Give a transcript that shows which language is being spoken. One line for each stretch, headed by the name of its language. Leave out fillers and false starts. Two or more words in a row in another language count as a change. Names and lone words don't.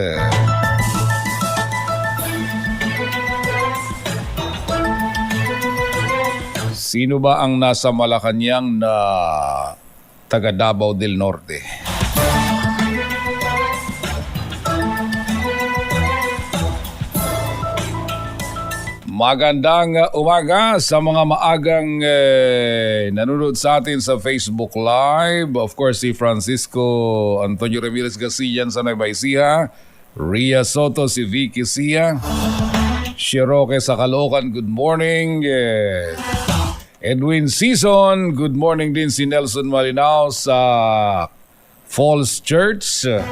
Filipino: Sino ba ang nasa Malacanang na taga Davao del Norte? Magandang umaga sa mga maagang nanonood sa atin sa Facebook Live.
English: Of course,
Filipino: si Francisco Antonio Ramirez Garcia sa Nueva Ria Soto, si Vicky Sia, Shiroke sa Caloocan,
English: good morning.
Filipino: Edwin Season,
English: good morning
Filipino: din si Nelson Malinao sa Falls Church.